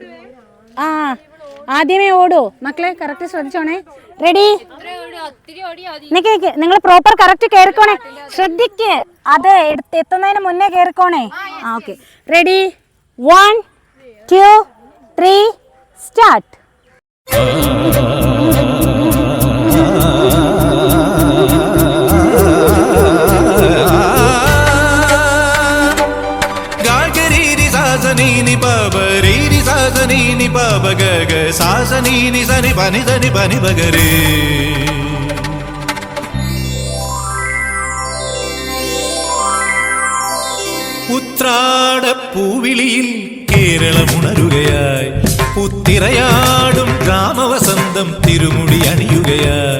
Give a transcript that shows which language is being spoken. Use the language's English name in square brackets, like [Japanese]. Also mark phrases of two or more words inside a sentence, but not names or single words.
[Malayalam] ആദ്യമേ ഓടൂ മക്കളെ, കറക്റ്റ് ശ്രദ്ധിച്ചോണേ. റെഡി, നിങ്ങൾ [English] proper correct [Malayalam] കയറിക്കോണേ. ശ്രദ്ധിക്ക്, അത് എത്തുന്നതിന് മുന്നേ കയറിക്കോണേ. [English] okay, ready [Malayalam] 1 2 3 സ്റ്റാർട്ട്. సాసనీని పబరీని సాసనీని పబగగ సాసనీని సని పని సని పని బగరే. ഉത്രാടപ്പൂവിളിയിൽ കേരളമുണരുകയായി, പുത്തിരയാടും ഗ്രാമവസന്തം തിരുമുടി അണിയുകയായി.